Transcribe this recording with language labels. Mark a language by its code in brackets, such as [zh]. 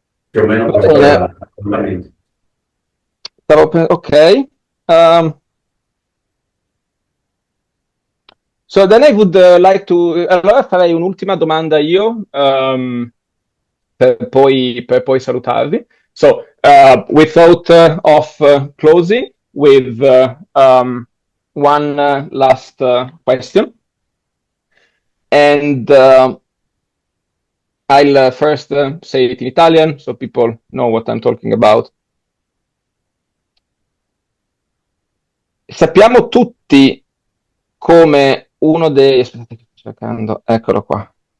[it] Più o meno questo è l'argomento. Ok. [en] So then I would like to... [it] Allora farei un'ultima domanda io, per poi salutarvi. [en] So, we thought of closing with one last question. And I'll first say it in Italian, so people know what I'm talking about. [it] Sappiamo tutti come uno dei... Aspettate che sto cercando, eccolo qua.